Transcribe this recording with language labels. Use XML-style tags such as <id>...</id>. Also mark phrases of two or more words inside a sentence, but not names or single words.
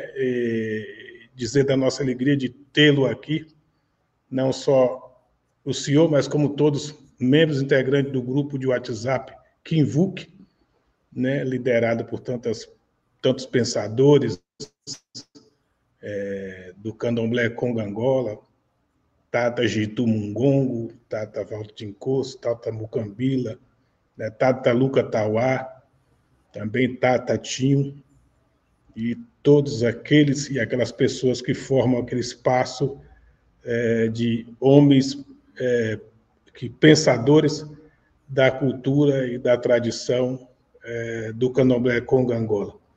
<pt>Dizer da nossa alegria de tê-lo aqui, não só o senhor, mas como todos membros integrantes do grupo de WhatsApp Kinvuk, né? Liderado por tantos pensadores do candomblé Congo Angola, Tata Jitu Mungongo, Tata Valtim Coço, Tata Mucambila, né? Tata Luca Tauá, também Tata Tinho, e todos aqueles e aquelas pessoas que formam aquele espaço de homens pensadores da cultura e da tradição do candomblé Congo Angola.</pt>